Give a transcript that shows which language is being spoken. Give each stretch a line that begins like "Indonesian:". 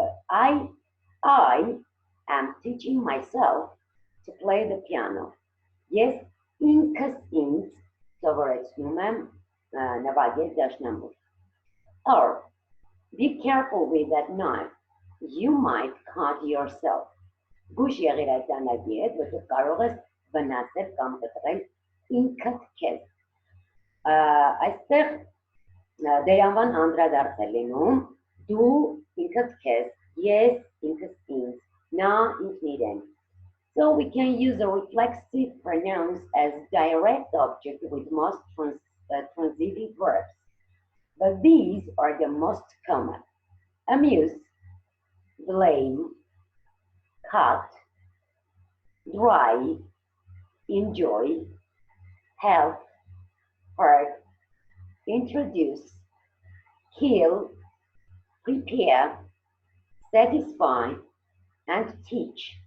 English: I am teaching myself to play the piano. Yes, incus int, sovereign navagez dashnamur. Or, be careful with that knife. You might cut yourself.
Armenian: Գուշ եղիր այդ դանակի հետ, որտեղ կարող ես վնասել կամ կտրել ինքդ քեզ։ Այստեղ դերանվան անդրադարձ է լինում դու ինքդ քեզ, ես ինքս ինձ, նա ինքն իրեն։
English: So we can use the reflexive pronouns as direct object with most transitive verbs. But these are the most common. Amuse, blame, cut, drive, enjoy, help, hurt, introduce, kill, prepare, satisfy, and teach.